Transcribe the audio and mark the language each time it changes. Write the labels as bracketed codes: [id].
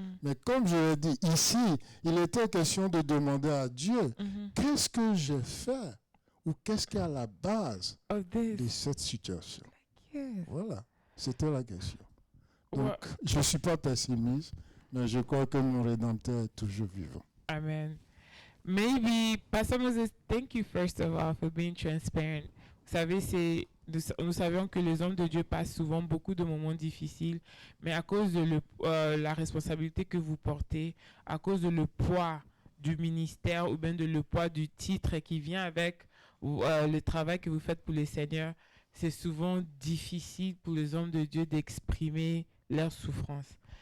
[fr] Mais comme je l'ai dit, ici, il était question de demander à Dieu, qu'est-ce que j'ai fait ou qu'est-ce qui est à la base de cette situation? Voilà, c'était la question. Donc, je ne suis pas pessimiste, mais je crois que mon Rédempteur est toujours vivant. Amen. [en] Maybe, Pastor Moses, thank you first of all for being transparent. [fr] Vous savez, nous savions que les hommes de Dieu passent souvent beaucoup de moments difficiles, mais à cause de la responsabilité que vous portez, à cause de le poids du ministère ou bien de le poids du titre qui vient avec le travail que vous faites pour le Seigneur, c'est souvent difficile pour les hommes de Dieu d'exprimer leur souffrance.